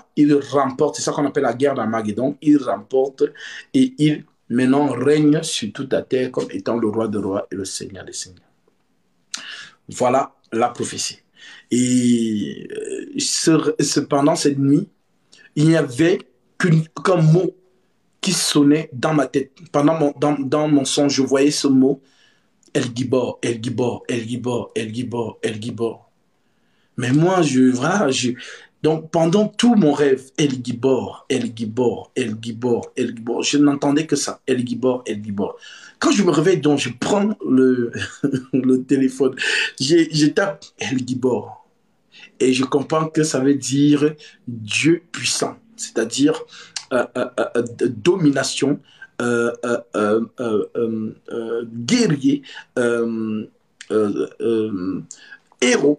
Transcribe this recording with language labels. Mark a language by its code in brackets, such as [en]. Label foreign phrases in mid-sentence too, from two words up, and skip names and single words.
[fr] Il remporte, c'est ça qu'on appelle la guerre d'Armageddon. Il remporte et il maintenant règne sur toute la terre comme étant le roi des rois et le seigneur des seigneurs. Voilà la prophétie. Et cependant, cette nuit, il n'y avait qu'un mot qui sonnait dans ma tête. Dans mon son, je voyais ce mot, [he] אל גיבור, אל גיבור, אל גיבור, אל גיבור, אל גיבור. [fr] Mais moi, donc, pendant tout mon rêve, [he] אל גיבור, אל גיבור, אל גיבור, אל גיבור, [fr] je n'entendais que ça, [he] אל גיבור, אל גיבור. [fr] Quand je me réveille, donc, je prends le téléphone, je tape [he] אל גיבור [fr] et je comprends que ça veut dire Dieu puissant, c'est-à-dire domination, guerrier, héros.